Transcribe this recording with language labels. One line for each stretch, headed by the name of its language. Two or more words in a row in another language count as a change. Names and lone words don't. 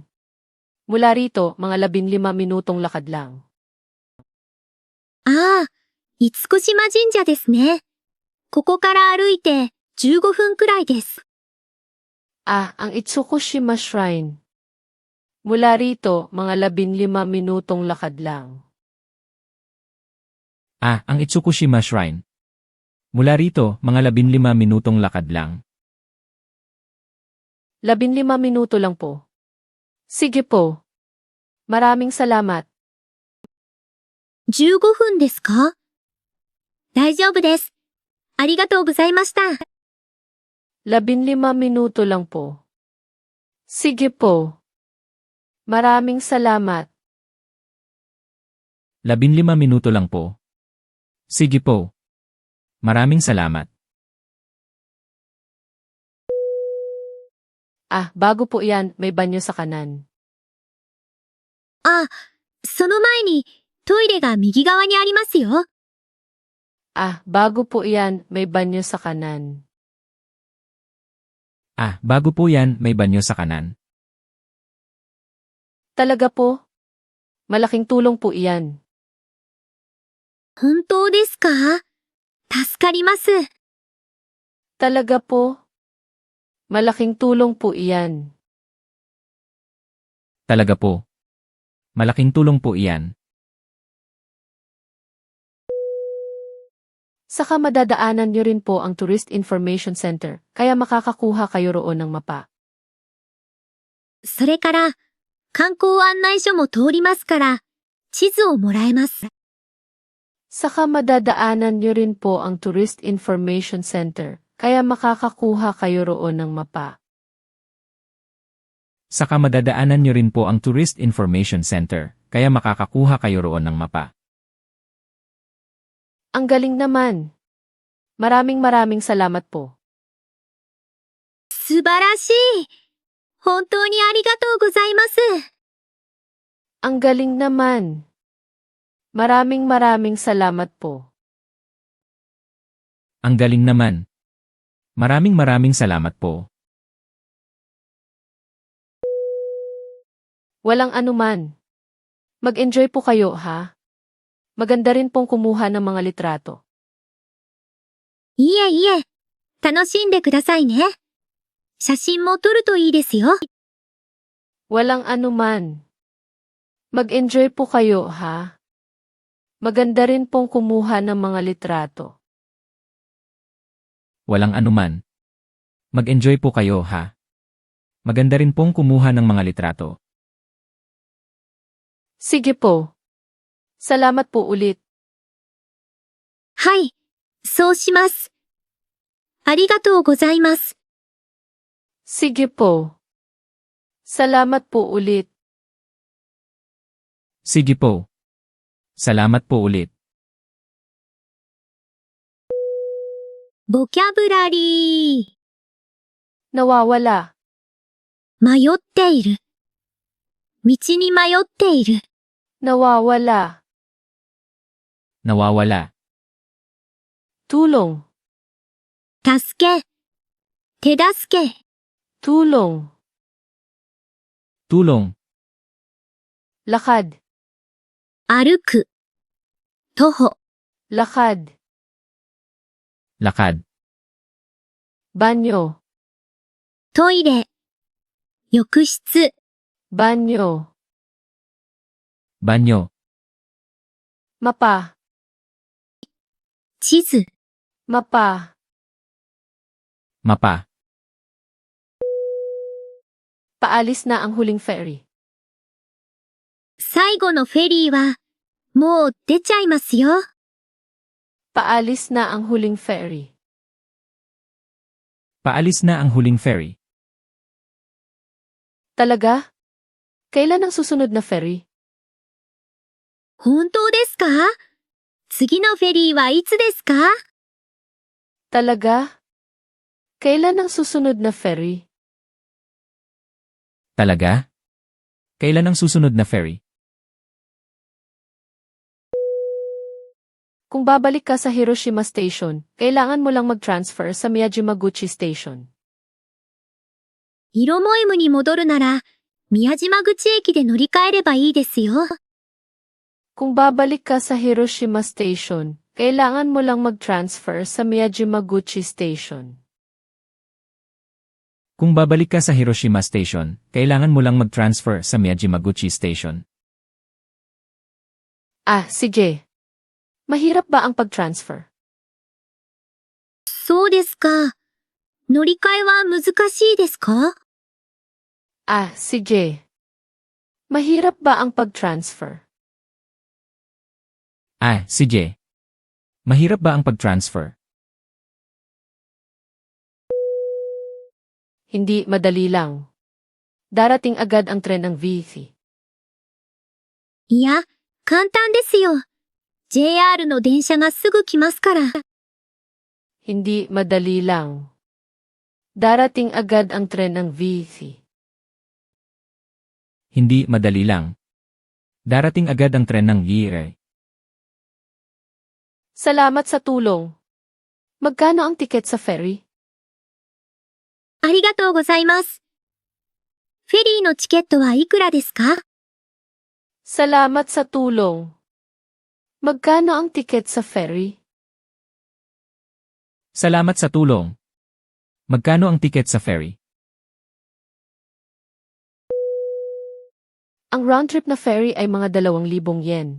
Filipino: Mula rito, mga 15 minutong lakad lang.
Japanese: ああ、厳島神社ですね。ここから歩いて15分くらいです。
Filipino: Ang Itsukushima Shrine. Mula rito, mga 15 minutong lakad lang. Ang Itsukushima Shrine. Mula rito, mga 15 minutong lakad lang. 15 minuto lang po. Sige po. Maraming salamat.
Japanese: 15 分ですか？大丈夫です。ありがとうございました。
Filipino: 15 minuto lang po. Sige po. Maraming salamat. 15 minuto lang po. Sige po. Maraming salamat. Bago po yan, may banyo sa kanan.
Japanese: あ、その前にトイレが右側にありますよ。
Filipino: Bago po yan, may banyo sa kanan. Bago po yan, may banyo sa kanan. Talaga po? Malaking tulong po iyan.
Japanese: 本当ですか？助かります。
Filipino: Talaga po? Malaking tulong po iyan. Talaga po. Malaking tulong po iyan. Saka madadaanan niyo rin po ang Tourist Information Center, kaya makakakuha kayo roon ng mapa.
Japanese: それから、観光案内所も通りますから、地図をもらえます。
Filipino: Saka madadaanan niyo rin po ang Tourist Information Center, kaya makakakuha kayo roon ng mapa. Saka madadaanan niyo rin po ang Tourist Information Center, kaya makakakuha kayo roon ng mapa. Ang galing naman. Maraming salamat po.
Japanese: 素晴らしい。本当にありがとうございます。
Filipino: Ang galing naman. Maraming salamat po. Ang galing naman. Maraming salamat po. Walang anuman. Mag-enjoy po kayo, ha? Maganda rin pong kumuha ng mga litrato.
Japanese: いえいえ、楽しんでくださいね。 写真も撮るといいですよ。
Filipino: Walang anuman. Mag-enjoy po kayo, ha? Maganda rin pong kumuha ng mga litrato. Walang anuman. Mag-enjoy po kayo, ha? Maganda rin pong kumuha ng mga litrato. Sige po. Salamat po ulit.
Japanese: はい、そうします。ありがとうございます。
Filipino: Sige po. Salamat po ulit. Sige po. Salamat po ulit.
Japanese: ボキャブラリー。
Filipino: Nawawala.
Japanese: 迷っている。道に迷っている。
Filipino: Nawawala. Nawawala. Tulong.
Japanese: 助け。手助け。
Filipino: Tulong. Tulong. Lakad.
Japanese: 歩く。徒歩。
Filipino: Lakad. Lakad. Banyo.
Japanese: トイレ。浴室。
Filipino: Banyo. Banyo. Mapa.
Japanese: 地図。
Filipino: Mapa. Mapa. Paalis na ang huling ferry.
Japanese: 最後のフェリーは、もう出ちゃいますよ。
Filipino: Paalis na ang huling ferry. Paalis na ang huling ferry. Talaga? Kailan ang susunod na ferry?
Japanese: 本当ですか？次のフェリーはいつですか？
Filipino: Talaga? Kailan ang susunod na ferry? Talaga? Kailan ang susunod na ferry? Kung babalik ka sa Hiroshima Station, kailangan mo lang mag-transfer sa Miyajimaguchi Station.
Japanese: イロモエムに戻るなら、宮島口駅で乗り換えればいいですよ。
Filipino: Kung babalik ka sa Hiroshima Station, kailangan mo lang mag-transfer sa Miyajimaguchi Station. Kung babalik ka sa Hiroshima Station, kailangan mo lang mag-transfer sa Miyajimaguchi Station. Ah, sige. Mahirap ba ang pag-transfer?
Japanese: そうですか。乗り換えは難しいですか？
Filipino: Ah, sige. Mahirap ba ang pag-transfer? Ah, sige. Mahirap ba ang pag-transfer? Hindi madali lang. Darating agad ang tren ng VC.
Japanese: いや、簡単ですよ。JR の電車がすぐ来ますから。
Filipino: Hindi madali lang. Darating agad ang tren ng VC. Hindi madali lang. Darating agad ang tren ng VC. Salamat sa tulong. Magkano ang tiket sa ferry?
Japanese: ありがとうございます。フェリーのチケットはいくらですか？
Filipino: Salamat sa tulong. Magkano ang tiket sa ferry? Salamat sa tulong. Magkano ang tiket sa ferry? Ang
English: round trip
Filipino: na ferry ay mga 2,000 yen.